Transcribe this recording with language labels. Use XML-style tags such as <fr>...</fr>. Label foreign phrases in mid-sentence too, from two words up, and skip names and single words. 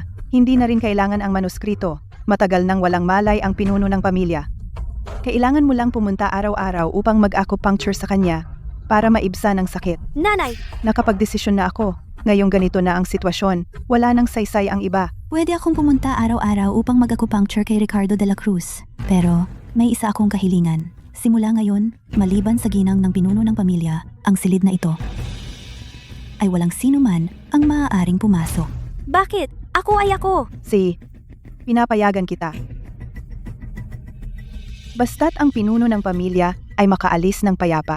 <tl>Hindi na rin kailangan ang manuskrito. Matagal nang walang malay ang pinuno ng pamilya. Kailangan mo lang pumunta araw-araw upang mag-acupuncture sa kanya para maibsan ang sakit. Nanay, Nakapagdesisyon na ako. Ngayong ganito na ang sitwasyon. Wala nang saysay ang iba. Pwede akong pumunta araw-araw upang mag-acupuncture kay Ricardo de la Cruz. Pero may isa akong kahilingan. Simula ngayon, maliban sa ginang ng pinuno ng pamilya, ang silid na ito ay walang sino man ang maaaring pumasok. bakit? Ako ay ako. Pinapayagan kita. Basta't ang pinuno ng pamilya ay makaalis ng payapa.</tl>